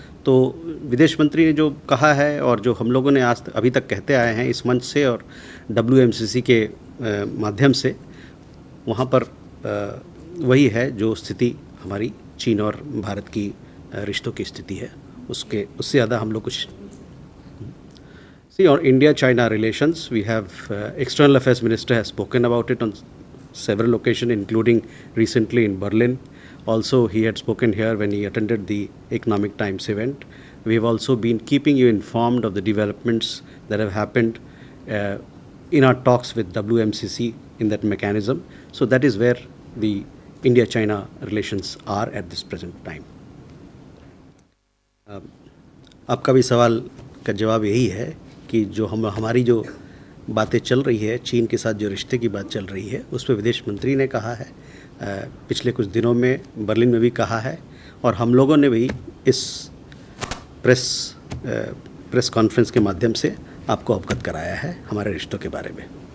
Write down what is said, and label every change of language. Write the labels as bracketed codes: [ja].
[hi] तो विदेश मंत्री ने जो कहा है और जो हम लोगों ने अभी तक कहते आए हैं इस मंच से और WMCC के माध्यम से, वहाँ पर वही है जो स्थिति हमारी चीन और भारत की रिश्तों की स्थिति है। उससे ज़्यादा हम लोग कुछ [en] See, on India-China relations, we have External Affairs Minister has spoken about it on several occasions, including recently in Berlin. Also, he had spoken here when he attended the Economic Times event. We have also been keeping you informed of the developments that have happened in our talks with WMCC in that mechanism. So that is where the India-China relations are at this present time. [hi] आपका भी सवाल का जवाब यही है कि जो हमारी जो बातें चल रही है, चीन के साथ जो रिश्ते की बात चल रही है, उस पर विदेश मंत्री ने कहा है, पिछले कुछ दिनों में बर्लिन में भी कहा है, और हम लोगों ने भी इस प्रेस कॉन्फ्रेंस के माध्यम से आपको अवगत कराया है हमारे रिश्तों के बारे में।